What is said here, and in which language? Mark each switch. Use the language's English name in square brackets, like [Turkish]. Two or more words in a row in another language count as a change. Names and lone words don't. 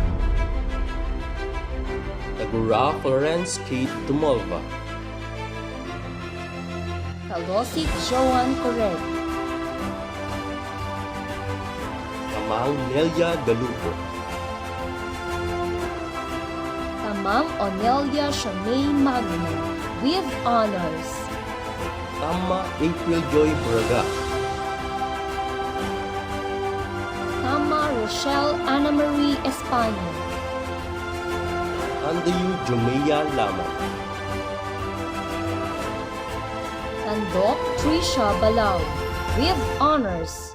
[English] Tagura Florence Kate Tumolva, Kalosik Joan Correg, Tamang Nelia Galupo, Tamang Onelia Shamay Magno with honors, Tama April Joy Braga, Tama Rochelle Ana Marie Espano, Andayu Jumea Laman, Tandok Trisha Balao with honors,